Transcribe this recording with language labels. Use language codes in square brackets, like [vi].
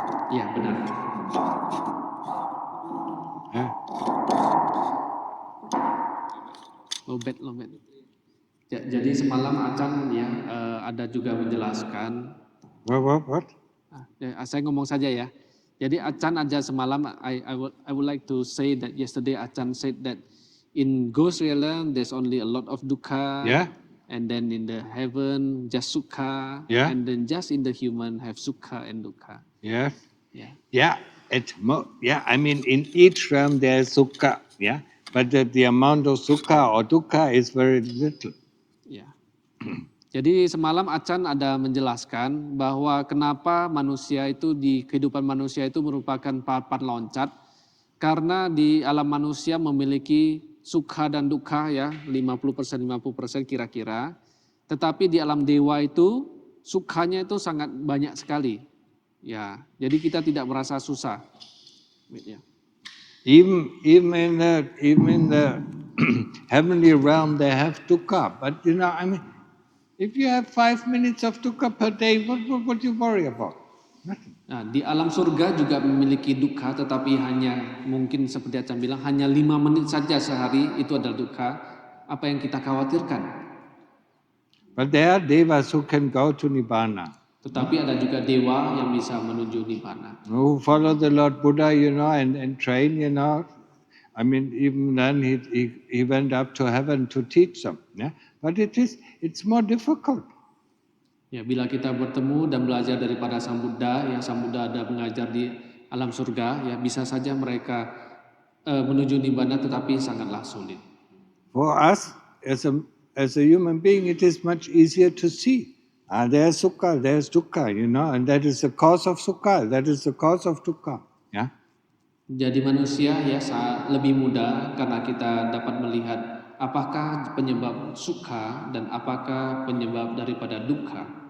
[id] Ya benar. Lobet. Jadi semalam Achan ya ada juga menjelaskan. [en] What? [id] Saya ngomong saja ya. Jadi Achan aja semalam [en] I would like to say that yesterday Achan said that in ghost realm there's only a lot of dukkha. Yeah. And then in the heaven just sukha. Yeah. And then just in the human have sukha and dukkha. Yes. Yeah. Yeah. I mean, in each realm there is sukha. Yeah. But the amount of sukha or dukkha is very little. [id] Ya. Jadi semalam Achan ada menjelaskan bahwa kenapa manusia itu di kehidupan manusia itu merupakan papan loncat karena di alam manusia memiliki sukha dan dukkha ya 50% kira-kira. Tetapi di alam dewa itu sukhanya itu sangat banyak sekali. Ya, jadi kita tidak merasa susah. Ya. [en] Even in the heavenly realm they have dukkha, but I mean, if you have 5 minutes of dukkha per day, what do you worry about? Nothing. [id] Nah, di alam surga juga memiliki dukkha, tetapi hanya mungkin seperti Achan bilang hanya 5 menit saja sehari itu adalah dukkha. Apa yang kita khawatirkan? [en] But there are devas who can go to nibbana. [id] Tetapi ada juga dewa yang bisa menuju nibbana. [en] Who follow the Lord Buddha, and train, I mean, even then he went up to heaven to teach them. Yeah? But it's more difficult. [id] Ya, bila kita bertemu dan belajar daripada Sang Buddha, yang Sang Buddha ada mengajar di alam surga, ya bisa saja mereka menuju nibbana, tetapi sangatlah sulit. [en] For us, as a human being, it is much easier to see. There's sukha, there's dukkha, and that is the cause of sukha, that is the cause of dukkha. Yeah. [id] Jadi manusia ya lebih mudah karena kita dapat melihat apakah penyebab sukha dan apakah penyebab daripada dukkha.